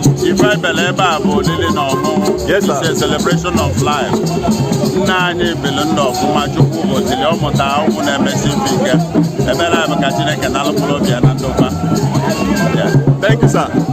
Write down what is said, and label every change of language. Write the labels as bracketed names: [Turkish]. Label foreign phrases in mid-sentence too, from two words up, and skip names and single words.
[Igbo] Ife ebele ebe a bụ olili na ọmụmụ. [English] Yes, sir. It's a celebration of life. [Igbo] Nna anyị bili ndụ ọfụma, Chukwu gọziri ya, ọ mụta ụmụ na-emesi ife ike. Ebere anyị bụ ka Chineke nalụ mkpụrụ obi ya na ndokwa. [English] Yeah. Thank you, sir.